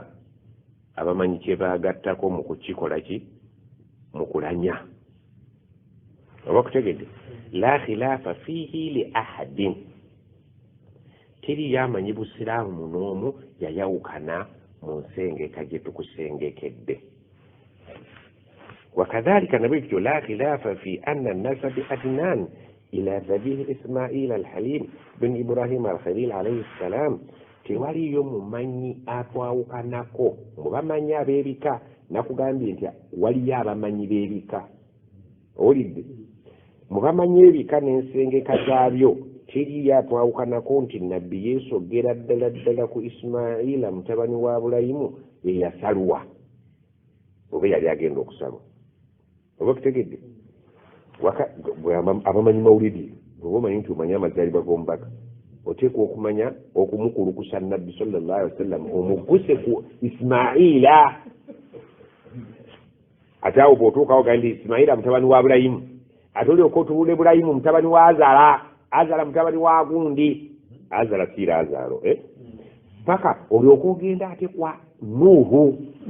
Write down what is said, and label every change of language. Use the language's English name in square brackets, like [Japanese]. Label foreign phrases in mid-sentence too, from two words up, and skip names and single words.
[Ganda] abamanyi kye baagattako mu kukikola ki mu kulanya oba kutegedde [Arabic] لا خلاف فيه لأحد [Ganda] teri yamanyi busiraamu munoomu yayawukana mu nsengeka gye [Arabic] tukusengekedde wakadhalika nabwekityo لا خلاف في أن نسب عدنان إلى الذبيح إسماعيل الحليم بن إبراهيم الخليل عليه [Ganda] ssalam tewaliyo mumanyi atwawukanako mu bamanyi ab'ebika nakugambye nti waliyo abamanyi b'ebika owulidde mu bamanyi ebika n'ensengeka zaabyo teri yatwawukanako nti nabbi yeesogera ddala ku isimaila mutabani wa bulayimu eyasalwa oba yali agenda okusalwa oba kutegedde abamanyi mawulidi oba omanyi nti omanye amazaalibwa g'omubaka oteekwa okumanya okumukulukusa nabbi [Arabic] صلى الله عليه وسلم [Ganda] omugguse ku isimaila ate awo bw'otuukawo gaa nti isimaila mutabani wa bulayimu ate olyoka otuwule bulayimu mutabani wa azala mutabani wa gundi azala siira azaalo paka olyoka ogenda ate kwa nuuhu